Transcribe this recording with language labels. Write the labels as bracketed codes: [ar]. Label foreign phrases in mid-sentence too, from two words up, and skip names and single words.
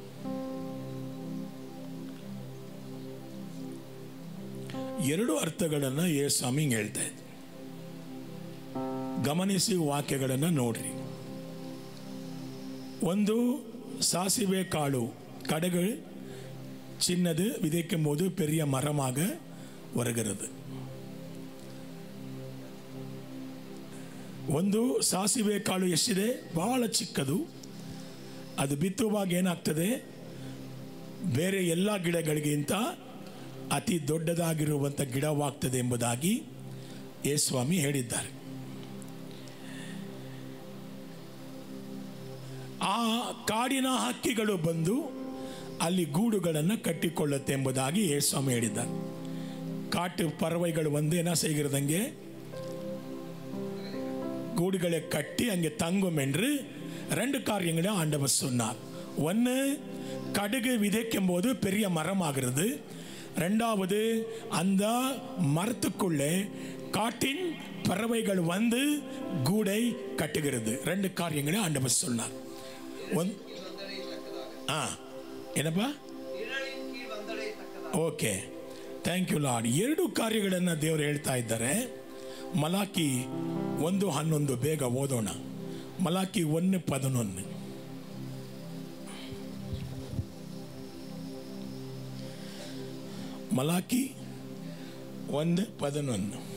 [kn] ಎರಡು ಅರ್ಥಗಳನ್ನು ಯೇಸುಸ್ವಾಮಿ ಹೇಳ್ತಾ ಇದ್ದ. ಗಮನಿಸಿ ವಾಕ್ಯಗಳನ್ನು ನೋಡ್ರಿ. ಒಂದು, [ta] சாசிவே காಳು கடுகு சின்னது, விதைக்கும் போது பெரிய மரமாக வருகிறது. [kn] ಒಂದು ಸಾಸಿವೆ ಕಾಳು ಎಷ್ಟಿದೆ, ಬಹಳ ಚಿಕ್ಕದು. ಅದು ಬಿತ್ತುವಾಗ ಏನಾಗ್ತದೆ, ಬೇರೆ ಎಲ್ಲ ಗಿಡಗಳಿಗಿಂತ ಅತಿ ದೊಡ್ಡದಾಗಿರುವಂಥ ಗಿಡವಾಗ್ತದೆ ಎಂಬುದಾಗಿ ಯೇಸುಸ್ವಾಮಿ ಹೇಳಿದ್ದಾರೆ. ಆ ಕಾಡಿನ ಹಕ್ಕಿಗಳು ಬಂದು ಅಲ್ಲಿ ಗೂಡುಗಳನ್ನು ಕಟ್ಟಿಕೊಳ್ಳುತ್ತೆ ಎಂಬುದಾಗಿ ಯೇಸುಸ್ವಾಮಿ ಹೇಳಿದ್ದಾರೆ. [ta] ಕಾಟು பறவைகள் வந்து என்ன செய்கிறதுங்க, கூடுகளை கட்டி அங்கே தங்கும் என்று ரெண்டு காரியங்களை ஆண்டவர் சொன்னார். ஒன்று, கடுகு விதைக்கும் போது பெரிய மரம் ஆகிறது. ரெண்டாவது, அந்த மரத்துக்குள்ளே காட்டின் பறவைகள் வந்து கூடை கட்டுகிறது. ரெண்டு காரியங்களை ஆண்டவர் சொன்னார். [kn] ಏನಪ್ಪಾ, ಓಕೆ, [en] thank you Lord. [kn] ಎರಡು ಕಾರ್ಯಗಳನ್ನು ದೇವರು ಹೇಳ್ತಾ ಇದ್ದಾರೆ. ಮಲಾಕಿ 1:11 ಬೇಗ ಓದೋಣ. ಮಲಾಕಿ 1:11. ಮಲಾಕಿ 1:11.